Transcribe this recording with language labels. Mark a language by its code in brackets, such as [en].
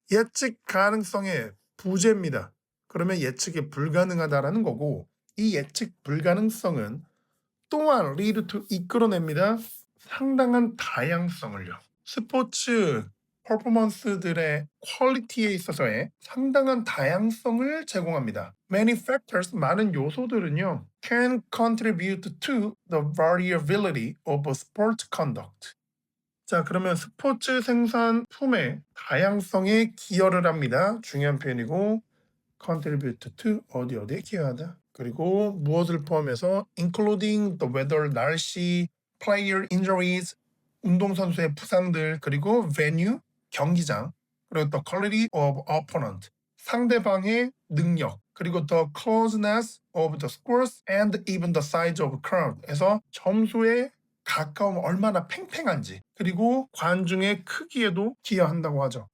[ko] 예측 가능성의 부재입니다. 그러면 예측이 불가능하다라는 거고, 이 예측 불가능성은 또한 [en] lead to [ko] 이끌어냅니다. 상당한 다양성을요. 스포츠 퍼포먼스들의 퀄리티에 있어서의 상당한 다양성을 제공합니다. [en] Many factors, [ko] 많은 요소들은요, [en] can contribute to the variability of sport conduct. [ko] 자, 그러면 스포츠 생산품의 다양성에 기여를 합니다. 중요한 표현이고, [en] contribute to [ko] 어디에 기여하다. 그리고 무엇을 포함해서 [en] including the weather, [ko] 날씨, [en] player injuries, [ko] 운동선수의 부상들, 그리고 venue, 경기장, 그리고 [en] the quality of opponent, [ko] 상대방의 능력, 그리고 [en] the closeness of the scores and even the size of crowd [ko] 에서 점수의 가까움 얼마나 팽팽한지, 그리고 관중의 크기에도 기여한다고 하죠.